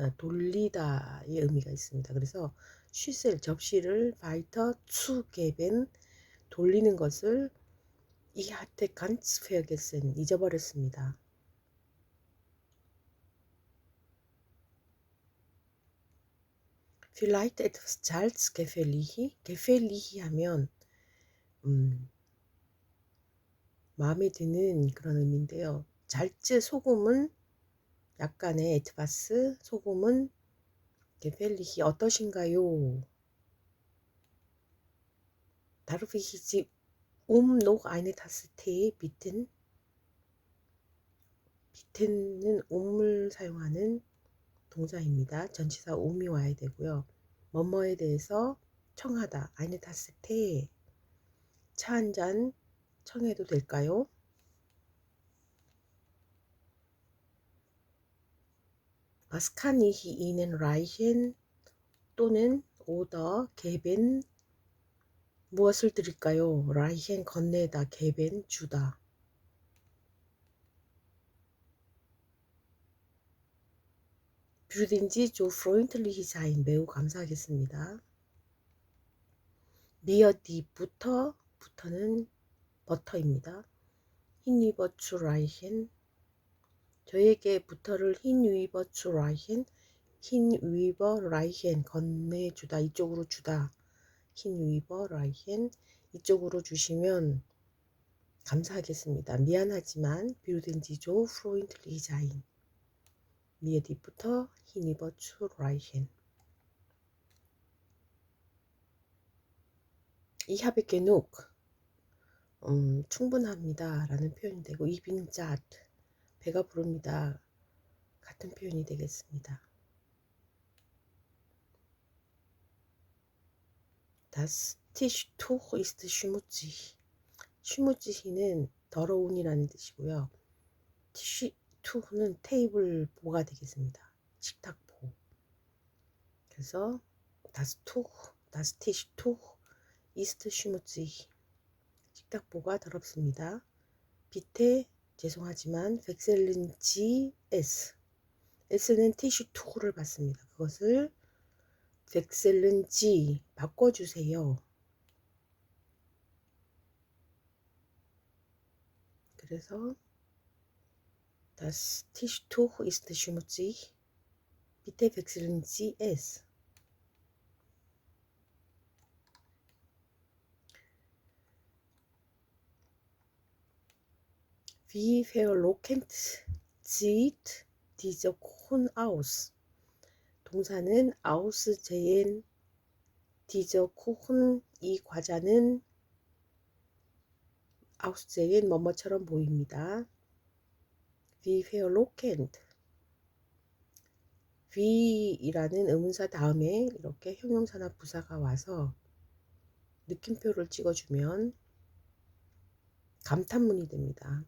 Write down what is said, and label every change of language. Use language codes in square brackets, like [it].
[ko] 돌리다의 의미가 있습니다. 그래서 슈셀 접시를 [de] weiter zu geben [ko] 돌리는 것을 [de] ich hatte ganz vergessen [ko] 잊어버렸습니다. [de] vielleicht etwas Salz gefällig [ko] 하면 마음에 드는 그런 의미인데요. 잘츠 소금은 약간의 에트바스 소금은 gefällig 어떠신가요? [de] Darf ich Sie noch eine Tasse Tee bitten? [ko] bitten은 um을 사용하는 동사입니다. 전치사 um이 와야 되고요. 뭐뭐에 대해서 청하다 [de] eine Tasse Tee [ko] 차 한 잔 청해도 될까요? [de] Was kann ich Ihnen reichen? [ko] 또는 oder geben 무엇을 드릴까요? reichen 건네다 geben 주다. [de] würden Sie so freundlich sein [ko] 매우 감사하겠습니다. mir die 부터는 버터입니다. [de] hinüber zu reichen [ko] 저에게 부터를 hinüber zu reichen hinüber reichen 건네주다 이쪽으로 주다 hinüber reichen 이쪽으로 주시면 감사하겠습니다. 미안하지만 [de] würden Sie so freundlich sein mir die Butter hinüber zu reichen ich habe genug [ko] 충분합니다 라는 표현이 되고 [de] ich bin satt [ko] 배가 부릅니다 같은 표현이 되겠습니다. [de] Das Tischtuch ist schmutzig. [ko] schmutzig는 더러운이라는 뜻이고요. 티슈투는 테이블 보가 되겠습니다. 식탁보. 그래서 [de] das Tischtuch ist schmutzig. [ko] 식탁보가 더럽습니다. 비테 죄송하지만 [de] wechseln Sie es. [ko] s는 티슈투를 받습니다. 그것을 wechseln Sie 바꿔주세요. [de] 그래서 das Tischtuch ist schmutzig. Bitte wechseln Sie es. Wie verlockend sieht dieser Kuchen aus? [ko] 동사는 aussehen dieser Kuchen 이 과자는 aussehen 뭐뭐처럼 보입니다. Wie verlockend wie이라는 의문사 다음에 이렇게 형용사나 부사가 와서 느낌표를 찍어주면 감탄문이 됩니다.